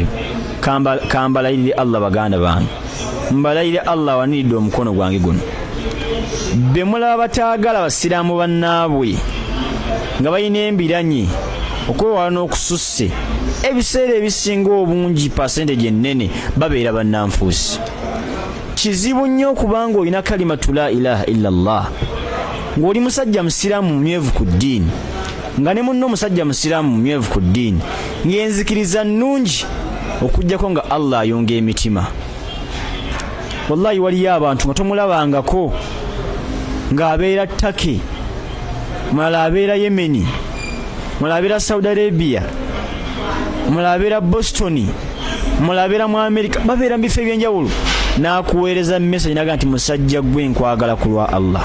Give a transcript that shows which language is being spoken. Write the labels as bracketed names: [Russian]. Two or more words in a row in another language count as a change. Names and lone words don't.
[Ganda] Kambalayirire Allah baganda bange, mbalayire Allah waniridde omukono gwange guno, be mulaba bataagala basiraamu bannaabwe nga balina embiranye okwewala n'okususse, ebiseera ebisinga obungi percentage ennene babeera bannanfuusi. Kizibu nnyo okubanga olina [Arabic] كلمة لا إله إلا الله, [Ganda] ng'oli musajja musiraamu mumyevu ku ddiini, nga ne munno omusajja musiraamu mumyevu ku ddiini, ng'enzikiriza nnungi okujjako nga Allah ayunga emitima. Wallahi waliyo abantu nga tomulabangako ng'abeera Turkey, mulala abeera Yemeni, mulala abeera Saudi Arabia, mulala abeera Boston, mulala abeera mu America, babeera mu bifo ebyenjawulo, n'akuweereza message naga nti musajja gwe nkwagala ku lwa Allah.